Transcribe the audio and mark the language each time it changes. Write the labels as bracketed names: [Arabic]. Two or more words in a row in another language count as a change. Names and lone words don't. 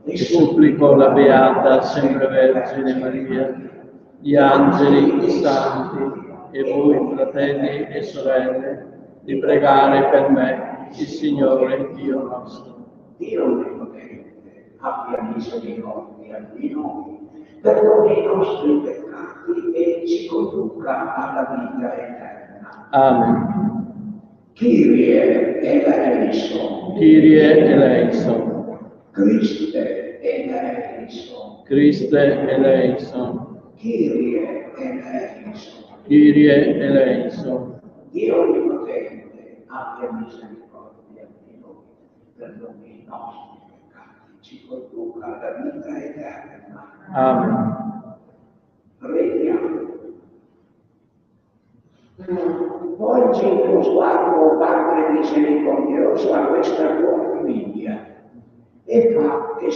[Italian] e supplico la Beata sempre Vergine Maria, gli angeli, i santi e voi, fratelli e sorelle, di pregare per me, il Signore Dio nostro. Dio Onnipotente, abbia misericordia di noi, perdoni i nostri peccati e ci conduca alla vita eterna. Amen. [Greek] Κύριε ελέησον. Κύριε ελέησον. Χριστέ ελέησον. Χριστέ ελέησον. Κύριε ελέησον. Κύριε ελέησον. [Italian] Dio Onnipotente, abbia misericordia di noi, perdoni i nostri peccati, ci conduca alla vita eterna. Amen. Preghiamo. Volgi il tuo sguardo, Padre misericordioso, a questa tua famiglia e fa che,